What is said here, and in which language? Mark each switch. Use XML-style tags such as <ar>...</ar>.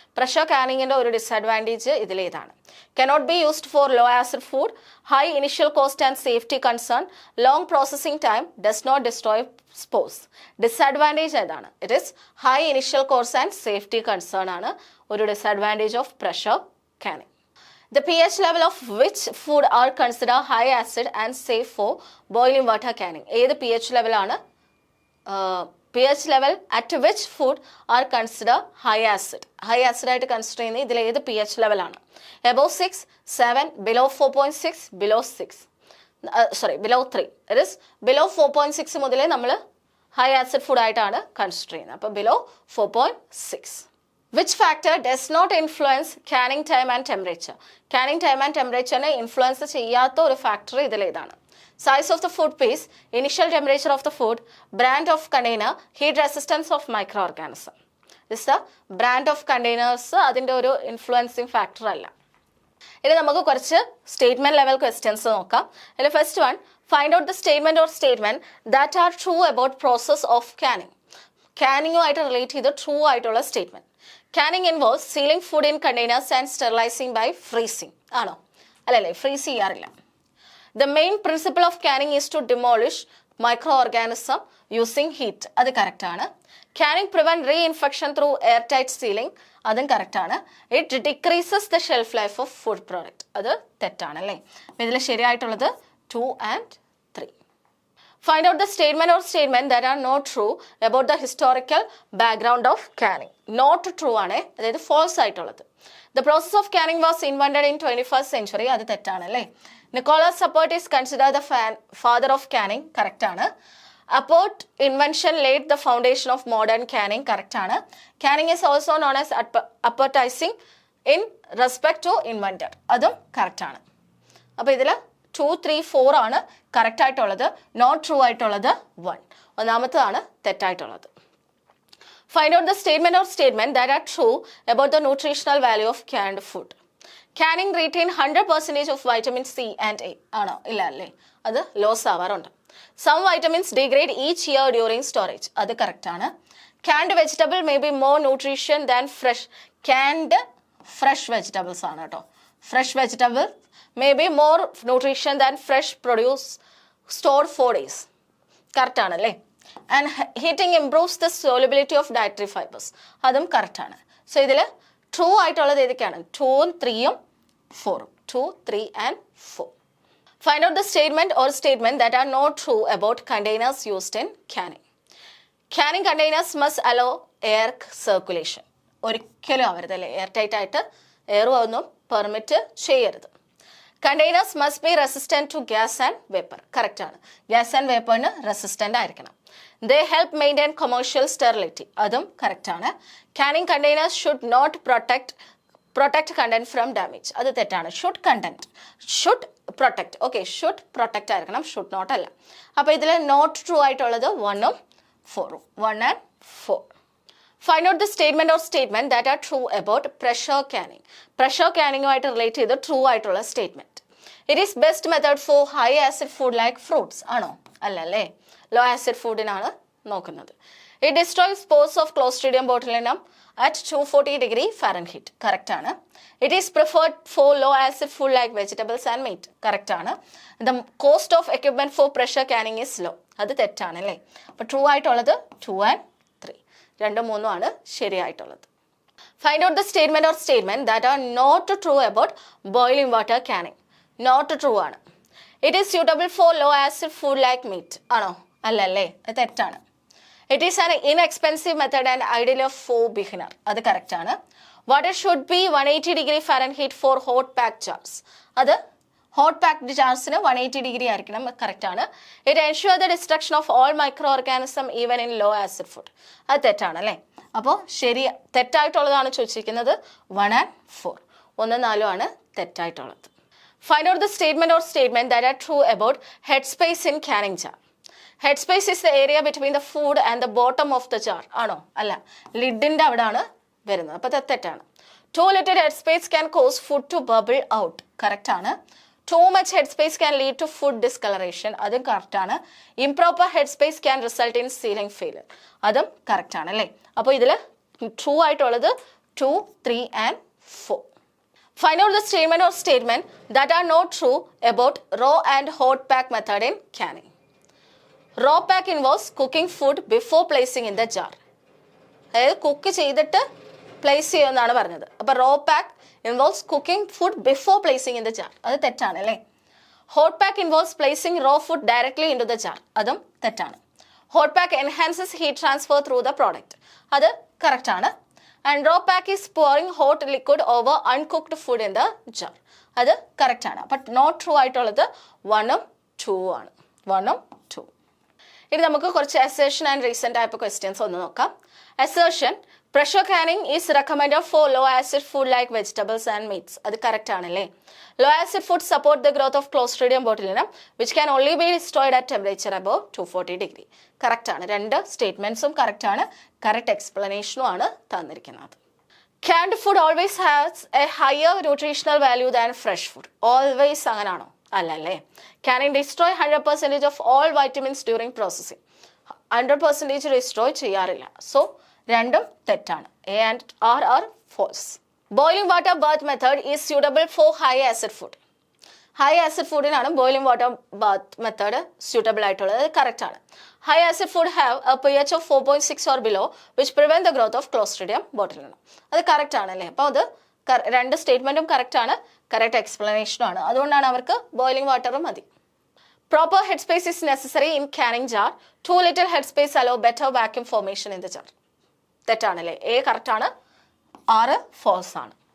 <ml>Pressure കാനിങ്ങിൻ്റെ ഒരു disadvantage ഇതിലേതാണ്?</ml> <en>Cannot be used for low acid food, high initial cost and safety concern, long processing time, does not destroy spores.</en> <ml>Disadvantage ഏതാണ്?</ml> <en>It is high initial cost and safety concern ആണ് ഒരു disadvantage of pressure canning. The pH level of which food are considered high acid and safe for boiling water canning?</en> <ml>ഏത് pH level ആണ്?</ml> <en>pH level at which food are considered high acid?</en> <ml>High acid ആയിട്ട് consider ചെയ്യുന്നത് ഇതിൽ ഏത് pH level ആണ്?</ml> <en>Above 6, 7, below 4.6, below 6. below 3. It is below 4.6</en> <ml>മുതലേ നമ്മൾ high acid food ആയിട്ടാണ് കൺസിഡർ ചെയ്യുന്നത്.</ml> <en>അപ്പോൾ below 4.6. Which factor does not influence canning time and temperature?</en> <ml>Canning time and temperature influence ചെയ്യാത്ത ഒരു ഫാക്ടർ ഇതിലേതാണ്?</ml> <en>Size of the food piece, initial temperature of the food, brand of container, heat resistance of microorganism. This is the brand of containers.</en> <ml>അതിൻ്റെ ഒരു influencing factor അല്ല. ഇനി നമുക്ക് കുറച്ച് statement level questions നോക്കാം.</ml> <en>അതിൽ first one, find out the statement or statement that are true about process of canning.</en> <ml>കാനിങ്ങുമായിട്ട് relate ചെയ്ത് true ആയിട്ടുള്ള statement.</ml> <en>Canning involves sealing food in containers and sterilizing by freezing. ആണോ?</en> <ml>അല്ലല്ലേ, freeze ചെയ്യാറില്ല.</ml> <en>The main principle of canning is to demolish microorganism using heat.</en> <ml>അത് correct ആണ്.</ml> <en>Canning prevent reinfection through airtight sealing.</en> <ml>അതും correct ആണ്.</ml> <en>It decreases the shelf life of food product.</en> <ml>അത് തെറ്റാണ് അല്ലേ. ഇതിൽ ശരിയായിട്ടുള്ളത് 2 and 3.</ml> <en>Find out the statement or statement that are not true about the historical background of canning.</en> <ml>Not true ആണ്, അതായത് false ആയിട്ടുള്ളത്.</ml> <en>The process of canning was invented in 21st century.</en> <ml>അത് തെറ്റാണ് അല്ലേ.</ml> <en>Nicholas Appert is considered the father of canning.</en> <ml>Correct ആണ്.</ml> <en>Appert invention laid the foundation of modern canning.</en> <ml>Correct ആണ്.</ml> <en>Canning is also known as appertizing in respect to inventor.</en> <ml>അതും correct ആണ്. അപ്പോൾ ഇതിൽ 2, 3, 4 ആണ് കറക്റ്റ് ആയിട്ടുള്ളത്. നോട്ട് ട്രൂ ആയിട്ടുള്ളത് 1. ഒന്നാമത്തതാണ് തെറ്റായിട്ടുള്ളത്.</ml> <en>Find out the statement or statement that are true about the nutritional value of canned food. Canning retain 100% of vitamin C and A. ആണോ?</en> <ml>ഇല്ല അല്ലേ, അത് loss ആവാറുണ്ട്.</ml> <en>Some vitamins degrade each year during storage.</en> <ml>അത് correct ആണ്.</ml> <en>Canned vegetable may be more nutrition than fresh. Canned fresh vegetables</en> <ml>ആണ് കേട്ടോ.</ml> <en>Fresh vegetable may be more nutrition than fresh produce stored 4 days.</en> <ml>Correct ആണല്ലേ.</ml> <en>And heating improves the solubility of dietary fibers.</en> <ml>അതും correct ആണ്. So ഇതിൽ true ആയിട്ടുള്ളത് ഏതൊക്കെയാണ്? 2, 3, 4.</ml> <en>2, 3 and 4. Find out the statement or statement that are not true about containers used in canning. Canning containers must allow air circulation.</en> <ml>ഒരിക്കലും ആവരുതല്ലേ, air tight ആയിട്ട് air ഒന്നും permit ചെയ്യരുത്.</ml> <en>Containers must be resistant to gas and vapor.</en> <ml>Correct ആണ്. Gas and വേപ്പറിന് resistant ആയിരിക്കണം.</ml> <en>They help maintain commercial sterility.</en> <ml>അതും correct ആണ്.</ml> <en>Canning containers should not protect content from damage.</en> <ml>അത് തെറ്റാണ്.</ml> <en>Should protect. Okay, should protect ആയിരിക്കണം, should not അല്ല.</en> <ml>അപ്പോൾ ഇതിൽ നോട്ട് ട്രൂ ആയിട്ടുള്ളത് 1 ഉം 4 ഉം.</ml> <en>1 and 4. Find out the statement or statement that are true about pressure canning.</en> <ml>Pressure canning-ഉമായിട്ട് relate ചെയ്ത് ട്രൂ ആയിട്ടുള്ള statement.</ml> <en>It is best method for high acid food like fruits.</en> <ml>ആണോ? അല്ലല്ലേ, ലോ ആസിഡ് ഫുഡിനാണ് നോക്കുന്നത്.</ml> <en>It destroys spores of Clostridium botulinum at 240 degree Fahrenheit.</en> <ml>Correct ആണ്.</ml> <en>It is preferred for low acid food like vegetables and meat.</en> <ml>Correct ആണ്.</ml> <en>The cost of equipment for pressure canning is low.</en> <ml>അത് തെറ്റാണ് അല്ലേ. അപ്പോൾ true ആയിട്ടുള്ളത് 2 and 3. 2, 3 ആണ് ശരിയായിട്ടുള്ളത്.</ml> <en>Find out the statement or statement that are not true about boiling water canning. Not true ആണ്. It is suitable for low acid food like meat.</en> <ml>ആണോ? അല്ലല്ലേ, അത് തെറ്റാണ്.</ml> <en>It is an inexpensive method and ideal for beginner.</en> <ml>അത് correct ആണ്.</ml> <en>Water should be 180 degree Fahrenheit for hot pack jars.</en> <ml>അത് hot packed ജാർസിന് 180 degree ആയിരിക്കണം. Correct ആണ്.</ml> <en>It ensure the destruction of all micro organism even in low acid food.</en> <ml>അത് തെറ്റാണ് അല്ലേ? അപ്പോൾ തെറ്റായിട്ടുള്ളതാണ് ചോദിച്ചിരിക്കുന്നത് 1 and 4. 1, 4 ആണ് തെറ്റായിട്ടുള്ളത്.</ml> <en>Find out the statement or statement that are true about head space in canning jar. Head space is the area between the food and the bottom of the jar. ആണോ?</en> <ml>അല്ല, ലിഡിന്റെ അവിടെയാണ് വരുന്നത്. അപ്പോൾ അത് തെറ്റാണ്.</ml> <en>Too little head space can cause food to bubble out.</en> <ml>Correct ആണ്.</ml> <en>Too much head space can lead to food discolouration.</en> <ml>അതും correct ആണ്.</ml> <en>Improper head space can result in sealing failure.</en> <ml>അതും കറക്റ്റ് ആണ് അല്ലേ? അപ്പോൾ ഇതിൽ ട്രൂ ആയിട്ടുള്ളത് 2, 3 and 4.</ml> <en>Find out the statement or statement that are not true about raw and hot pack method in canning. Raw pack involves cooking food before placing in the jar.</en> <ml>അതായത് cook ചെയ്തിട്ട് place ചെയ്യുമെന്നാണ് പറഞ്ഞത്. അപ്പോൾ</ml> <en>Raw pack involves cooking food before placing in the jar.</en> <ml>അത് തെറ്റാണ് അല്ലേ?</ml> <en>Hot pack involves placing raw food directly into the jar.</en> <ml>അതും തെറ്റാണ്.</ml> <en>Hot pack enhances heat transfer through the product.</en> <ml>അത് കറക്റ്റ് ആണ്.</ml> <en>And raw pack is pouring hot liquid over uncooked food in the jar.</en> <ml>അത് correct ആണ്. But not true ആയിട്ടുള്ളത് 1 ഉം 2 ആണ്. 1 ഉം 2. ഇനി നമുക്ക് കുറച്ച് assertion and reason type questions ഒന്ന് നോക്കാം.</ml> <en>Assertion: pressure canning is recommended for low acid food like vegetables and meats.</en> <ml>അത് കറക്റ്റ് ആണല്ലേ?</ml> <en>Low acid food support the growth of Clostridium botulinum which can only be destroyed at temperature above 240 degree.</en> <ml>Correct ആണ്. രണ്ട് സ്റ്റേറ്റ്മെന്റ്സും correct ആണ്. Correct എക്സ്പ്ലനേഷനും ആണ് തന്നിരിക്കുന്നത്.</ml> <en>Canned food always has a higher nutritional value than fresh food.</en> <ml>Always അങ്ങനാണോ? അല്ലല്ലേ.</ml> <en>Canning destroy 100% of all vitamins during processing.</en> <ml>100% destroy ചെയ്യാറില്ല. So രണ്ടും തെറ്റാണ്.</ml> <en>A and R are false. Boiling water bath method is suitable for high acid food.</en> <ml>High acid ഫുഡിനാണ് boiling water bath method suitable ആയിട്ടുള്ളത്. അത് correct ആണ്.</ml> <en>High acid food have a pH of 4.6 or below which prevent the growth of Clostridium botulinum.</en> <ml>അത് correct ആണല്ലേ? അപ്പോൾ അത് രണ്ട് സ്റ്റേറ്റ്മെന്റും correct ആണ്. Correct എക്സ്പ്ലനേഷനും ആണ്. അതുകൊണ്ടാണ് അവർക്ക് ബോയിലിംഗ് വാട്ടറും മതി.</ml> <en>Proper headspace is necessary in canning jar. Too little headspace allow better vacuum formation in the jar.</en> <ml>തെറ്റാണല്ലേ?</ml> <en>A correct ആണ്. R false ആണ്.</en>